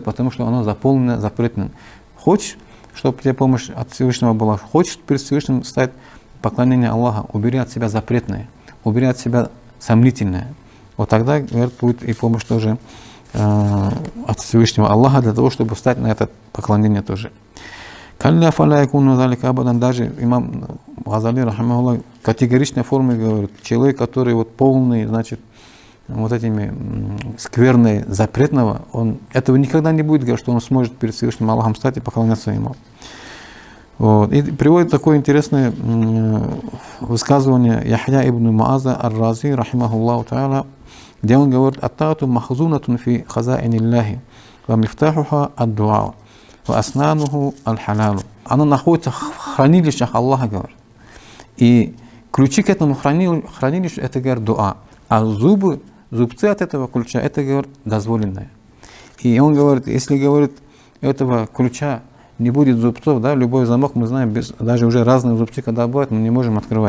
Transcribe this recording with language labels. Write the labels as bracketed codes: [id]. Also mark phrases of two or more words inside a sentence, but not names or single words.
[ru] Потому что оно заполнено запретным. Хочешь, чтобы тебе помощь от Всевышнего была? Хочешь перед Всевышним стать поклонение Аллаха? Убери от себя запретное, убери от себя сомнительное. Вот тогда, говорит, будет и помощь тоже от Всевышнего Аллаха для того, чтобы встать на это поклонение тоже. [ar] كلا فلا يكون ذلك أبدا. [ru] Даже имам Газали, рахимахуллах, категоричной форме говорит, человек, который вот полный, значит, вот этими скверной запретного, он этого никогда не будет, говорит, что он сможет перед Всевышним Аллахом стать и поклоняться ему. Вот. И приводит такое интересное высказывание Яхья ибн Муаза ар-Рази, [ar] رحمه الله تعالى, [ru] где он говорит: [ar] «الطاعة مخزونة في خزائن الله، ومفتاحها الدعاء، وأسنانها الحلال». [ru] Она находится в хранилищах Аллаха, говорит. И ключи к этому хранилищу — это, говорит, дуа. А зубцы от этого ключа — это, говорит, дозволенное. И он говорит, если, говорит, этого ключа не будет зубцов, да, любой замок, мы знаем, даже уже разные зубцы, когда бывают, мы не можем открывать.